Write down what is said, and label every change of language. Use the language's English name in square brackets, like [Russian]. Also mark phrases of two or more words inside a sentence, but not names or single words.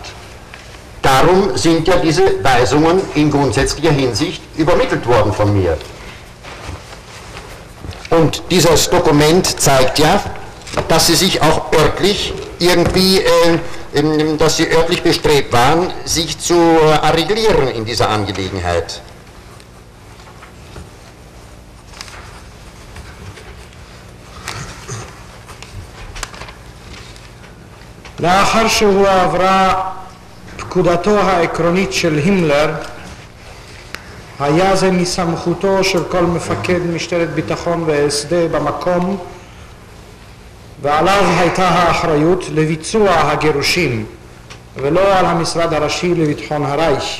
[German] Darum sind ja diese Weisungen in grundsätzlicher Hinsicht übermittelt worden von mir. Und dieses Dokument zeigt ja, dass sie sich auch örtlich irgendwie, dass sie örtlich bestrebt waren, sich zu arreglieren in dieser Angelegenheit. [Hebrew] לאחר שהועברה פקודתו העקרונית של הימלר, היה זה מסמכותו של כל מפקד משטרת ביטחון והסדה במקום, ועליו הייתה האחריות לביצוע הגירושים, ולא על המשרד הראשי לביטחון הרייך.